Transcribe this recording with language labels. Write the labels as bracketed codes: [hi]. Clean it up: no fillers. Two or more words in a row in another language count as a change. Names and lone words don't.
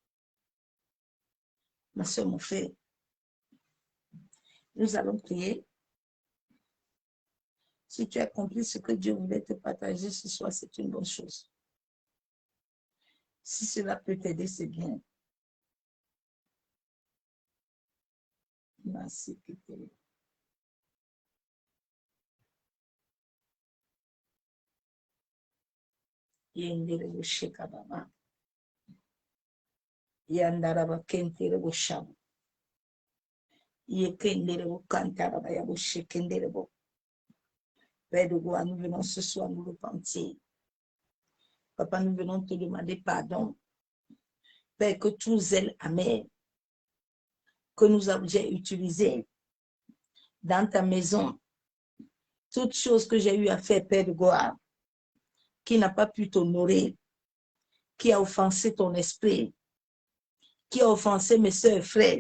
[fr] Ma soeur, mon frère, nous allons prier. Si tu as compris ce que Dieu voulait te partager ce soir, c'est une bonne chose. Si cela peut t'aider, c'est bien. Merci. Yendere bushika baba. Yandara bakentire busham. Yekendere bukantara baya bushikendere bu. Père de gloire, nous venons ce soir nous repentir. Papa, nous venons te demander pardon. Père, que tout zèle amer que nous avons déjà utilisé dans ta maison, toutes choses que j'ai eu à faire, Père de gloire, qui n'a pas pu t'honorer, qui a offensé ton esprit, qui a offensé mes soeurs et frères.